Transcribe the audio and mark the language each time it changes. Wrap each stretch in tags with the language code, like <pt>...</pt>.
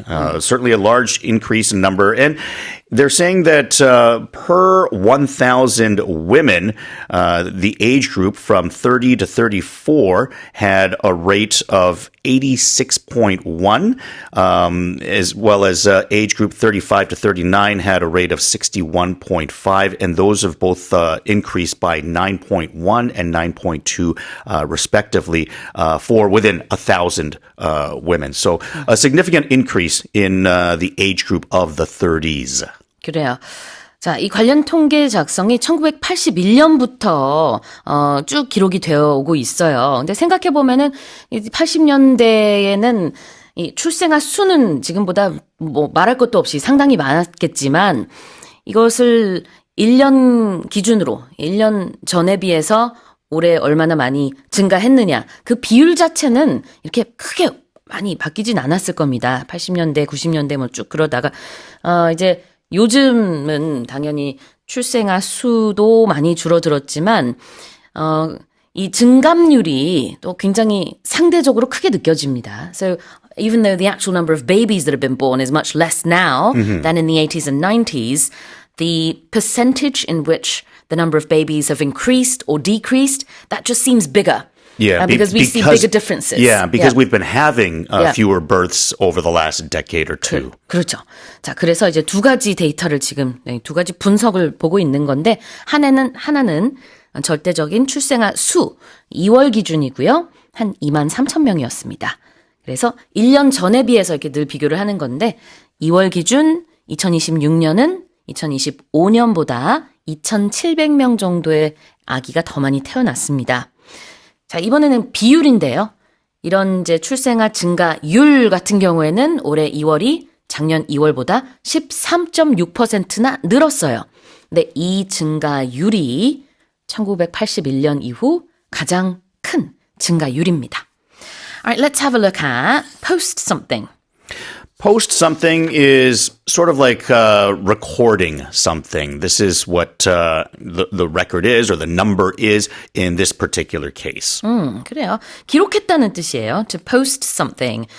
<en>Certainly a large increase in number. And they're saying that per 1,000 women, the age group from 30 to 34 had a rate of 86.1, as well as age group 35 to 39 had a rate of 61.5, and those have both increased by 9.1 and 9.2 respectively for within 1,000 women. So a significant increase in the age group of the 30s.</en> <ko>그래요. 자, 이 관련 통계 작성이 1981년부터 쭉 기록이 되어 오고 있어요. 근데 생각해 보면은 80년대에는 이 출생아 수는 지금보다 뭐 말할 것도 없이 상당히 많았겠지만 이것을 1년 기준으로 1년 전에 비해서 올해 얼마나 많이 증가했느냐. 그 비율 자체는 이렇게 크게 많이 바뀌진 않았을 겁니다. 80년대, 90년대 뭐 쭉 그러다가 이제 요즘은 당연히 출생아 수도 많이 줄어들었지만 이 증감률이 또 굉장히 상대적으로 크게 느껴집니다.</ko> <en>So even though the actual number of babies that have been born is much less now than in the 80s and 90s, the percentage in which the number of babies have increased or decreased, that just seems bigger. Yeah, because we see bigger differences. Yeah, because we've been having fewer births over the last decade or two.</en> <ko>그렇죠. 자, 그래서 이제 두 가지 데이터를 지금 두 가지 분석을 보고 있는 건데 하나는 절대적인 출생아 수 2월 기준이고요. 한 2만 3천 명이었습니다. 그래서 1년 전에 비해서 이렇게 늘 비교를 하는 건데 2월 기준 2026년은 2025년보다 2,700명 정도의 아기가 더 많이 태어났습니다. 자, 이번에는 비율인데요. 이런 이제 출생아 증가율 같은 경우에는 올해 2월이 작년 2월보다 13.6%나 늘었어요. 근데 이 증가율이 1981년 이후 가장 큰 증가율입니다.</ko> <en>Alright, let's have a look at post something. Post something is sort of like recording something. This is what the record is, or the number is in this particular case.</en> <ko>그래요. 기록했다는 뜻이에요.</ko> <en>To post something.</en>